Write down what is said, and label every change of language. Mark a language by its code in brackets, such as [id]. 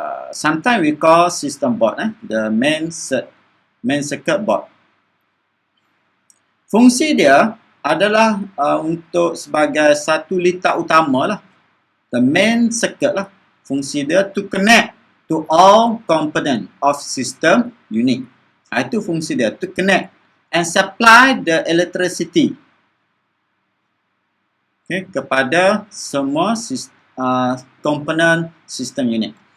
[en] Sometimes we call system board. The main circuit board. [ms] Fungsi dia adalah untuk sebagai satu litar utama lah. [en] The main circuit lah. [ms] Fungsi dia [en] to connect to all component of system unit. [ms] Itu fungsi dia, [en] to connect and supply the electricity [ms] kepada semua komponen [en] system unit.